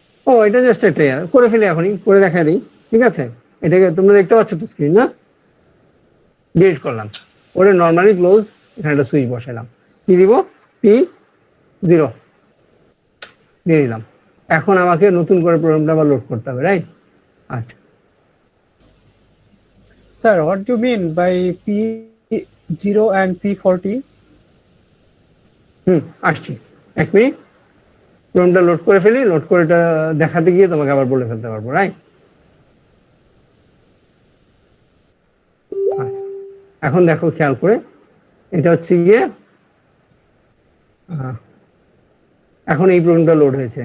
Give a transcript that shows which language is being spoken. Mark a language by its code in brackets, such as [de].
[bn] ও, এটা জাস্ট একটা করে ফেলি, এখনই করে দেখা দিই, ঠিক আছে? এটাকে তোমরা দেখতে পাচ্ছ তো স্ক্রিন, না? ডিলিট করলাম, ওরে নর্মালি ক্লোজ, এখানে একটা সুইচ বসালাম, কি দিব? P0 দিয়ে দিলাম। এখন আমাকে নতুন করে প্রোগ্রামটা আবার লোড করতে হবে, রাইট? আচ্ছা, [en] Sir, what do you mean by P0 and P40? [bn] আসছি, এক মিনিট। প্রোগ্রামটা লোড করে ফেলি, লোড করে এটা দেখাতে গিয়ে তোমাকে আবার বলে ফেলতে পারবো, রাইট? আচ্ছা, এখন দেখো খেয়াল করে, এটা হচ্ছে গিয়ে এখন এই প্রোগ্রামটা লোড হয়েছে।